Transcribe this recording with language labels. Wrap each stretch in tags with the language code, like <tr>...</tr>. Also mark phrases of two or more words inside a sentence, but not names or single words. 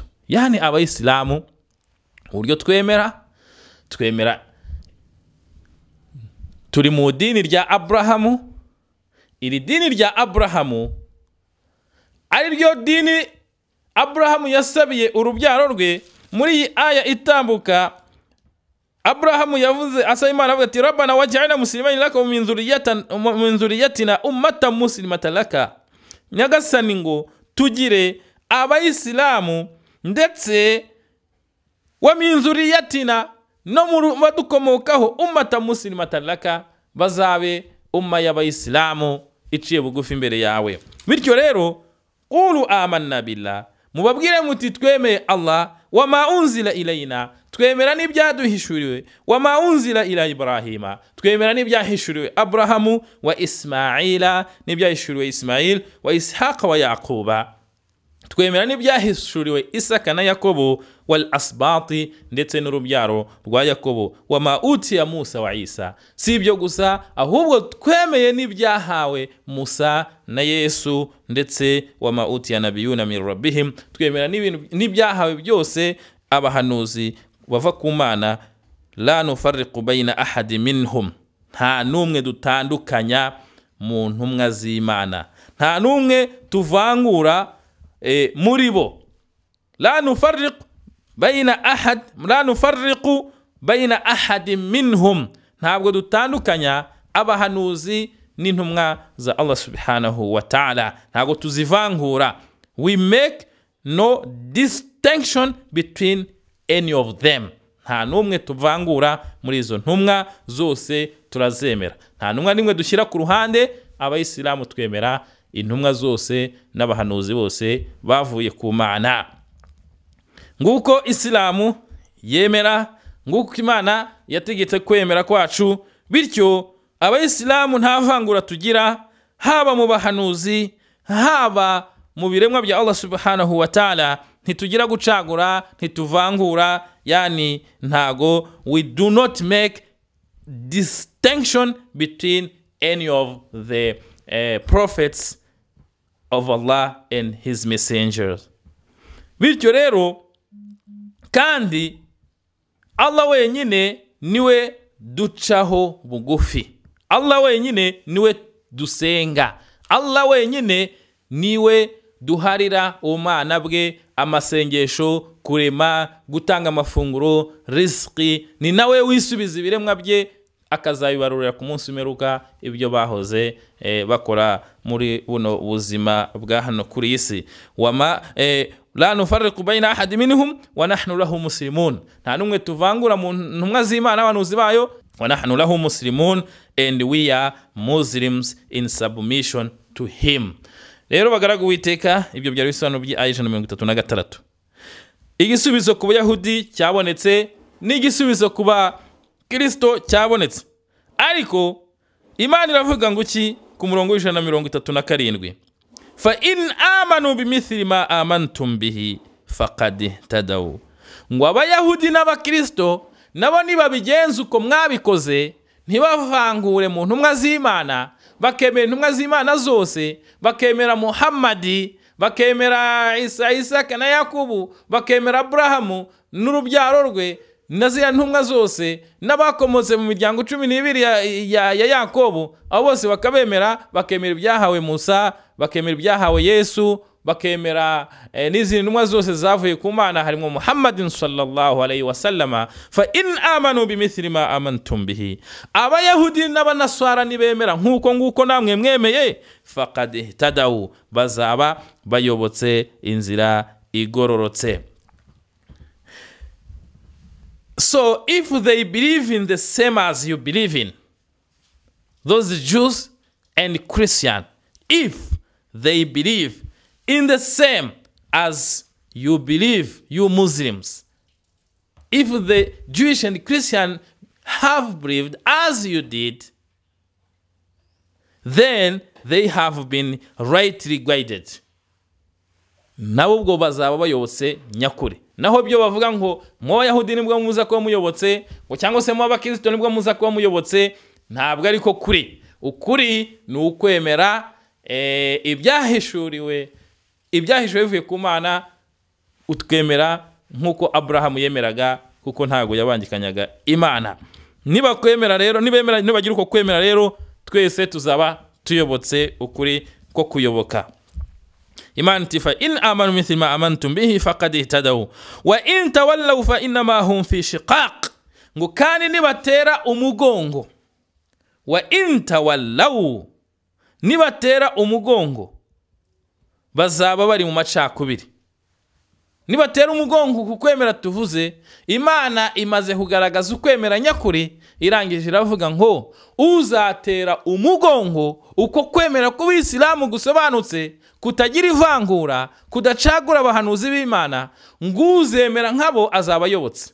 <rw>Yani Abayisilamu, uburyo twemera turi mu dini rya Aburahamu. Iri dini rya Aburahamu ari ryo dini Aburahamu yasabiye urubyaro rwe. Muri iyi aya itambuka, Aburahamu yavuze, asaba Imana avuga ati</rw> <ar>ربنا واجعلنا مسلمين لك من ذريتنا أمة مسلمة لك.</ar> <rw>Nyagasani ngo tugire Abayisilamu ndetse</rw> <ar>ومن ذريتنا,</ar> <rw>no mu badukomokaho</rw> <ar>أمة مسلمة لك,</ar> <rw>bazabe umma y'Abayisilamu iciye bugufi imbere yawe. Bityo rero</rw> <ar>قولوا آمنا بالله,</ar> <rw>mubabwire muti twemeye Allah,</rw> <ar>وما أنزل إلينا,</ar> <rw>twemera n'ibyaduhishuriwe,</rw> <ar>وما أنزل إلى إبراهيم,</ar> <rw>twemera n'ibyahishuriwe Aburahamu</rw> <ar>وإسماعيل,</ar> <rw>n'ibyahishuriwe Ismail</rw> <ar>وإسحاق ويعقوب,</ar> <rw>twemera n'ibyahishuriwe Isaka na Yakobo</rw> <ar>والأسباط,</ar> <rw>ndetse n'urubyaro rwa Yakobo,</rw> <ar>وما أوتي موسى وعيسى.</ar> <rw>Si ibyo gusa, ahubwo twemeye n'ibyahawe Musa na Yesu, ndetse</rw> <ar>وما أوتي النبيون من ربهم,</ar> <rw>twemera n'ibyahawe byose abahanuzi bava ku Mana.</rw> <ar>لا نفرق بين أحد منهم,</ar> <rw>nta numwe dutandukanya mu ntumwa z'Imana, nta numwe tuvangura muri bo.</rw> <ar>لا نفرق بين أحد منهم,</ar> <rw>ntabwo dutandukanya abahanuzi n'intumwa za Allah</rw> <ar>سبحانه وتعالى,</ar> <rw>ntabwo tuzivangura.</rw> <en>We make no distinction between any of them.</en> <rw>Nta numwe tuvangura muri izo ntumwa zose, turazemera. Nta ntumwa nimwe dushyira ku ruhande. Abayisilamu twemera intumwa zose n'abahanuzi bose bavuye ku Mana. Nguko Islamu yemera, nguko Imana yategetse kwemera kwacu. Bityo Abayisilamu nta vangura tugira, haba mu bahanuzi, haba mu biremwa bya Allah</rw> <ar>سبحانه وتعالى.</ar> <rw>Ntitugira gucagura, ntituvangura, yani ntago,</rw> <en>we do not make distinction between any of the prophets of Allah and his messengers.</en> <rw>Bityo rero kandi Allah wenyine niwe ducaho bugufi, Allah wenyine niwe dusenga, Allah wenyine niwe duharira ubumana bwe, amasengesho, kurema, gutanga amafunguro, riziki. Ni nawe wisubiza ibiremwa bye, akazabibarurira ku munsi umeruka ibyo bahoze bakora muri buno buzima bwa hano kuri isi.</rw> <ar>وما لا نفرق بين أحد منهم ونحن له مسلمون,</ar> <rw>nta numwe tuvangura mu ntumwa z'Imana n'abahanuzi bayo.</rw> <ar>ونحن له مسلمون,</ar> <en>and we are Muslims in submission to him.</en> <rw>Rero bagaragu witeka, ibyo byari bisobanuro by'aya 136. Igisubizo ku Bayahudi cyabonetse, n'igisubizo ku Bakristo cyabonetse. Ariko Imana iravuga ngo iki ku murongo w'137?</rw> <ar>فإن آمنوا بمثل ما آمنتم به فقد تدوا.</ar> <rw>Ngo Abayahudi n'Abakristo nabo nibabigenza uko mwabikoze, ntibavangure mu ntumwa z'Imana, bakemera intumwa z'Imana zose, bakemera Muhammadi, bakemera Isa, Isaka na Yakubu, bakemera Aburahamu n'urubyaro rwe na ziriya ntumwa zose n'abakomotse mu miryango 12 ya Yakobo, abo bose bakabemera, bakemera ibyahawe Musa, bakemera ibyahawe Yesu, bakemera n'izindi ntumwa zose zavuye ku Mana harimo Muhammadin</rw> <ar>صلى الله عليه وسلم. فإن آمنوا بمثل ما آمنتم به,</ar> <rw>abayahudi n'abanaswara nibemera nk'uko nguko namwe mwemeye,</rw> <ar>فقد اهتدوا,</ar> <rw>bazaba bayobotse inzira igororotse.</rw> <en>So if they believe in the same as you believe in, those Jews and Christian, if they believe in the same as you believe, you Muslims, if the Jewish and Christian have believed as you did, then they have been rightly guided.</en> <rw>Nabo ubwo bazaba bayobotse nyakuri. Naho byo bavuga ngo mu Bayahudi nibwo muza kuba muyobotse, ngo cyangwa se mu Abakristo nibwo muza kuba muyobotse, ntabwo ariko kuri. Ukuri ni ukwemera ibyahishuriwe bivuye ku Mana, utwemera nkuko Abrahamu yemeraga, kuko ntago yabangikanyaga Imana. Niba kwemera rero, nibagira uko kwemera rero, twese tuzaba tuyobotse ukuri ko kuyoboka. Imana iti</rw> <ar>فإن آمنوا مثل ما آمنتم به فقد اهتدوا وإن تولوا فإنما هم في شقاق,</ar> <rw>ngo kandi nibatera umugongo,</rw> <ar>وإن تولوا,</ar> <rw>nibatera umugongo bazaba bari mu macakubiri. Nibatera umugongo kukwemera tuvuze, Imana imaze kugaragaza ukwemera nyakuri, irangije iravuga ngo uzatera umugongo uko kwemera ku Bisilamu gusobanutse, kutagira ivangura, kudacagura abahanuzi b'Imana, ngo uzemera nkabo azaba yobotse.</rw>